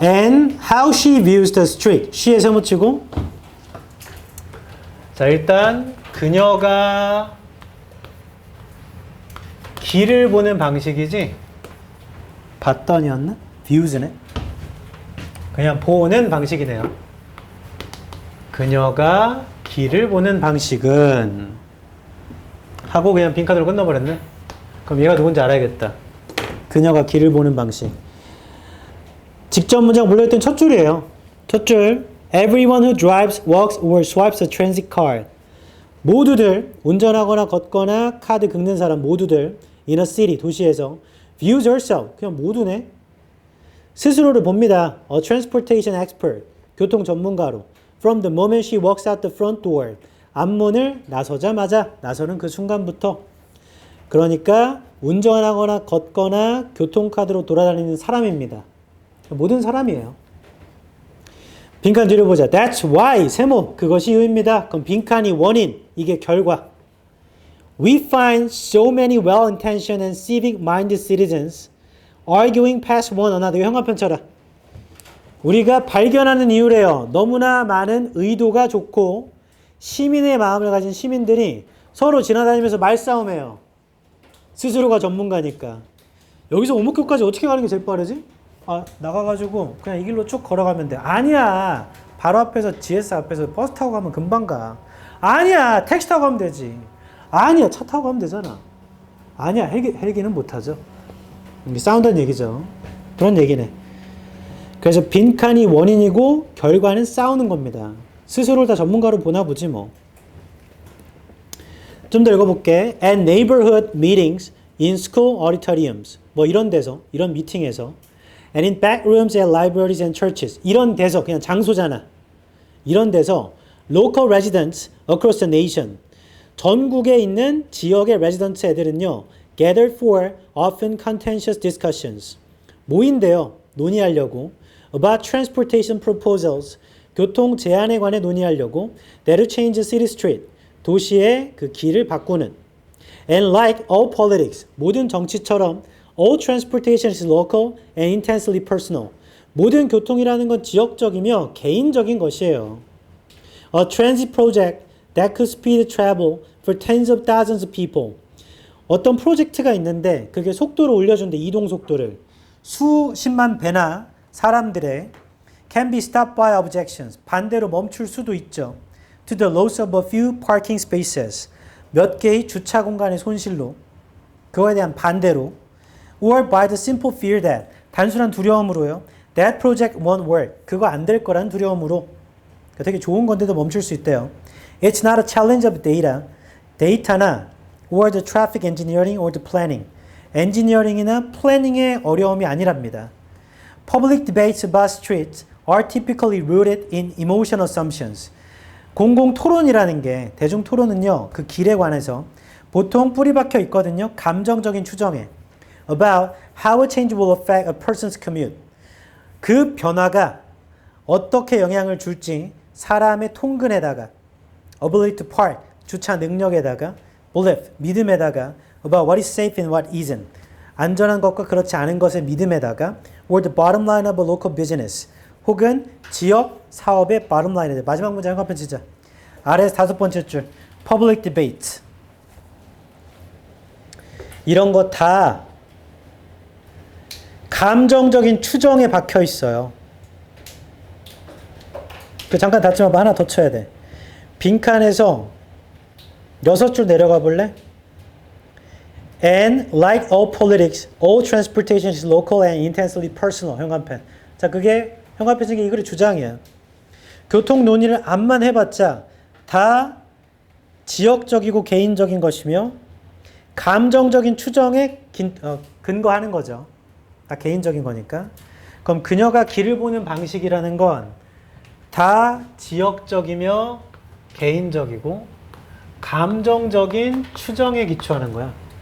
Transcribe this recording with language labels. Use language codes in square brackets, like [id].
[en] And how she views the street. [ko] she에 세모치고. 자, 일단 그녀가 길을 보는 방식이지. 봤더니였나? views네. 그냥 보는 방식이네요. 그녀가 길을 보는 방식은 하고 그냥 빈칸으로 끝나버렸네. 그럼 얘가 누군지 알아야겠다. 그녀가 길을 보는 방식. 직접 문장 물려있던 첫 줄이에요. 첫 줄. [en] Everyone who drives, walks, or swipes a transit card. [ko] 모두들, 운전하거나 걷거나 카드 긁는 사람 모두들 [en] in a city, [ko] 도시에서 [en] views herself, [ko] 그냥 모두네. 스스로를 봅니다. [en] A transportation expert, [ko] 교통 전문가로. [en] From the moment she walks out the front door. [ko] 앞문을 나서자마자, 나서는 그 순간부터. 그러니까 운전하거나 걷거나 교통카드로 돌아다니는 사람입니다. 모든 사람이에요. 빈칸 뒤로 보자. [en] That's why, [ko] 세모, 그것이 이유입니다. 그럼 빈칸이 원인, 이게 결과. [en] We find so many well-intentioned and civic-minded citizens arguing past one another. [ko] 형광펜 쳐라. 우리가 발견하는 이유래요. 너무나 많은 의도가 좋고 시민의 마음을 가진 시민들이 서로 지나다니면서 말싸움해요. 스스로가 전문가니까. 여기서 오목교까지 어떻게 가는 게 제일 빠르지? 나가가지고 그냥 이 길로 쭉 걸어가면 돼. 아니야. 바로 앞에서 GS 앞에서 버스 타고 가면 금방 가. 아니야. 택시 타고 가면 되지. 아니야. 차 타고 가면 되잖아. 아니야. 헬기는 못하죠. 이게 싸운다는 얘기죠. 그런 얘기네. 그래서 빈칸이 원인이고 결과는 싸우는 겁니다. 스스로를 다 전문가로 보나 보지 뭐. 좀 더 읽어볼게. [en] At neighborhood meetings in school auditoriums. [ko] 뭐 이런 데서, 이런 미팅에서 [en] and in back rooms at libraries and churches. [ko] 이런 데서, 그냥 장소잖아. 이런 데서 [en] local residents across the nation. [ko] 전국에 있는 지역의 residents 애들은요. [en] gathered for often contentious discussions. [ko] 모인대요. 논의하려고. [en] about transportation proposals. [ko] 교통 제안에 관해 논의하려고. [en] that to change the city street. [ko] 도시의 그 길을 바꾸는. [en] And like all politics. [ko] 모든 정치처럼 [en] all transportation is local and intensely personal. [ko] 모든 교통이라는 건 지역적이며 개인적인 것이에요. [en] A transit project that could speed travel for tens of thousands of people. [ko] 어떤 프로젝트가 있는데 그게 속도를 올려준대. 이동 속도를. 수십만 배나 사람들의 [en] can be stopped by objections. [ko] 반대로 멈출 수도 있죠. [en] To the loss of a few parking spaces. [ko] 몇 개의 주차 공간의 손실로. 그거에 대한 반대로. [en] Or by the simple fear that. [ko] 단순한 두려움으로요. [en] That project won't work. [ko] 그거 안 될 거란 두려움으로. 되게 좋은 건데도 멈출 수 있대요. [en] It's not a challenge of data. [ko] 데이터나 [en] or the traffic engineering or the planning. [ko] 엔지니어링이나 플래닝의 어려움이 아니랍니다. [en] Public debates about streets are typically rooted in emotional assumptions. [ko] 공공 토론이라는 게, 대중 토론은요, 그 길에 관해서 보통 뿌리 박혀 있거든요. 감정적인 추정에. [en] About how a change will affect a person's commute. [ko] 그 변화가 어떻게 영향을 줄지 사람의 통근에다가 [en] ability to park, [ko] 주차 능력에다가 belief, 믿음에다가 [en] about what is safe and what isn't. [ko] 안전한 것과 그렇지 않은 것의 믿음에다가 [en] or the bottom line of a local business. [ko] 혹은 지역 사업의 bottom line에 마지막 문장 한번 치자. 아래에서 5번째 줄 public debate. 이런 거 다 감정적인 추정에 박혀 있어요. 잠깐 닫지 마봐. 하나 더 쳐야 돼. 빈칸에서 6줄 내려가 볼래? [en] And like all politics, all transportation is local and intensely personal. [ko] 현관펜. 자, 그게 현관펜 중에 이 글의 주장이야. 교통 논의를 암만 해봤자 다 지역적이고 개인적인 것이며 감정적인 추정에 근거하는 거죠. 다 개인적인 거니까. 그럼 그녀가 길을 보는 방식이라는 건 다 지역적이며 개인적이고 감정적인 추정에 기초하는 거야.